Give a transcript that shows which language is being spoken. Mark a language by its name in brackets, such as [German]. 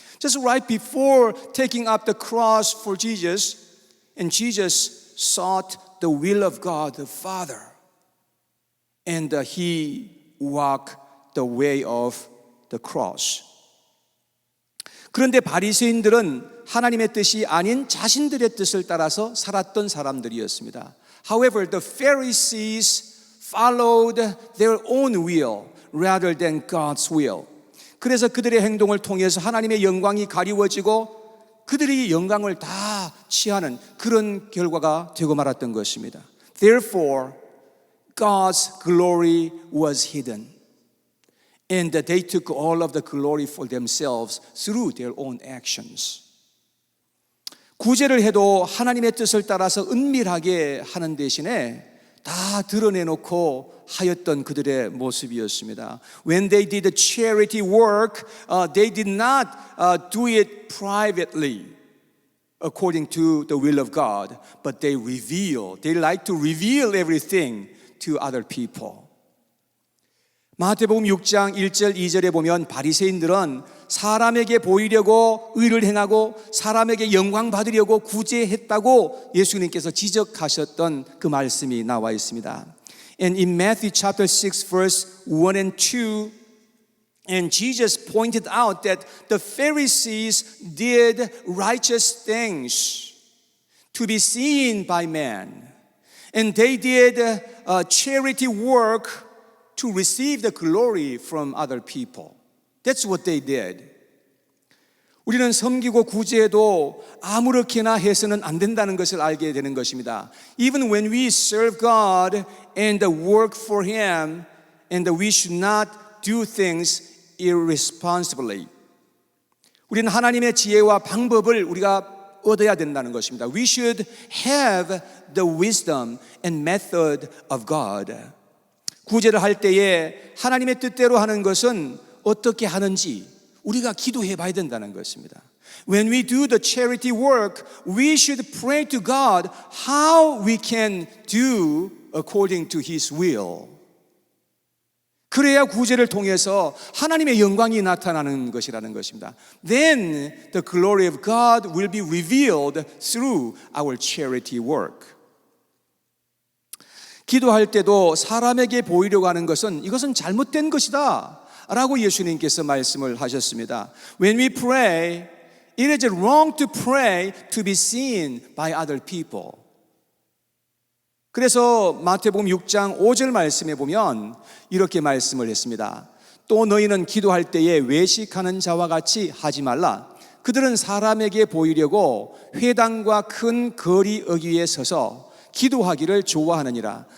[English] Just right before taking up the cross for Jesus, and Jesus sought the will of God the Father, and he walked the way of the cross. [Korean] 그런데 바리새인들은 하나님의 뜻이 아닌 자신들의 뜻을 따라서 살았던 사람들이었습니다. [English] However, the Pharisees followed their own will rather than God's will. [Korean] 그래서 그들의 행동을 통해서 하나님의 영광이 가리워지고 그들이 영광을 다 취하는 그런 결과가 되고 말았던 것입니다. [English] Therefore, God's glory was hidden. And they took all of the glory for themselves through their own actions. [Korean] 구제를 해도 하나님의 뜻을 따라서 은밀하게 하는 대신에 다 드러내놓고 하였던 그들의 모습이었습니다. [English] When they did the charity work, they did not do it privately according to the will of God, but they like to reveal everything to other people. [Korean] 마태복음 6장 1절 2절에 보면 바리새인들은 사람에게 보이려고 의를 행하고 사람에게 영광 받으려고 구제했다고 예수님께서 지적하셨던 그 말씀이 나와 있습니다. [English] And in Matthew chapter 6 verse 1 and 2, and Jesus pointed out that the Pharisees did righteous things to be seen by man, and they did charity work to receive the glory from other people. That's what they did. [Korean] 우리는 섬기고 구제해도 아무렇게나 해서는 안 된다는 것을 알게 되는 것입니다. [English] Even when we serve God and work for Him, and we should not do things irresponsibly. [Korean] 우리는 하나님의 지혜와 방법을 우리가 얻어야 된다는 것입니다. [English] We should have the wisdom and method of God. [Korean] 구제를 할 때에 하나님의 뜻대로 하는 것은 어떻게 하는지 우리가 기도해 봐야 된다는 것입니다. [English] When we do the charity work, we should pray to God how we can do according to His will. [Korean] 그래야 구제를 통해서 하나님의 영광이 나타나는 것이라는 것입니다. [English] Then the glory of God will be revealed through our charity work. [Korean] 기도할 때도 사람에게 보이려고 하는 것은 이것은 잘못된 것이다 라고 예수님께서 말씀을 하셨습니다. [English] When we pray, it is wrong to pray to be seen by other people. [Korean] 그래서 마태복음 6장 5절 말씀에 보면 이렇게 말씀을 했습니다. 또 너희는 기도할 때에 외식하는 자와 같이 하지 말라. 그들은 사람에게 보이려고 회당과 큰 거리 어귀에 서서 기도하기를 좋아하느니라.